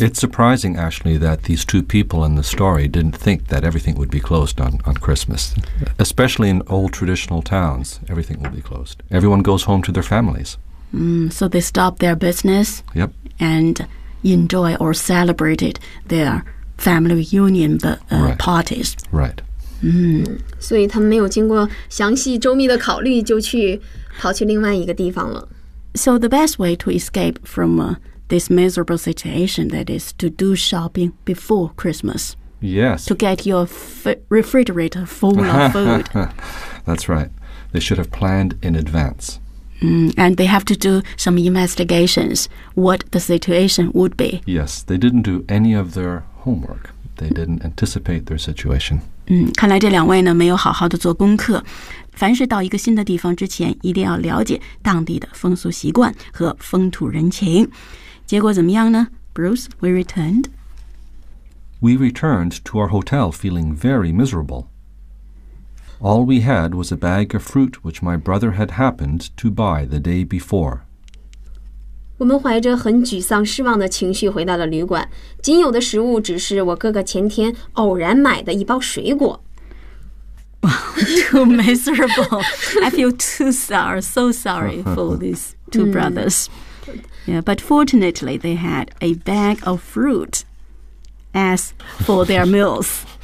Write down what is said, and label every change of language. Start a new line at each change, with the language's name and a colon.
English: It's surprising, actually, that these two people in the story didn't think that everything would be closed on Christmas. Especially in old traditional towns, everything will be closed. Everyone goes home to their families. So they stop their business. Yep. And enjoy or celebrate their family reunion parties. Right.
Chinese: 所以他们没有经过详细周密的考虑就去跑去另外一个地方了。
English: So the best way to escape from this miserable situation, that is to do shopping before Christmas. Yes. To get your refrigerator full of food. That's right. They should have planned in advance. And they have to do some investigations what the situation would be. Yes, they didn't do any of their homework. They didn't anticipate their situation.
Chinese: 看来这两位呢没有好好的做功课。凡是到一个新的地方之前一定要了解当地的风俗习惯和风土人情。结果怎么样呢 ?Bruce,
English: we returned. We returned to our hotel feeling very miserable. All we had was a bag of fruit which my brother had happened to buy the day before.
Chinese: 我们怀着很沮丧失望的情绪回到了旅馆。仅有的食物只是我哥哥前天偶然买的一包水果。
English: Too miserable. I feel too sorry, so sorry for these two brothers. Yeah, but fortunately, they had a bag of fruit as for their meals.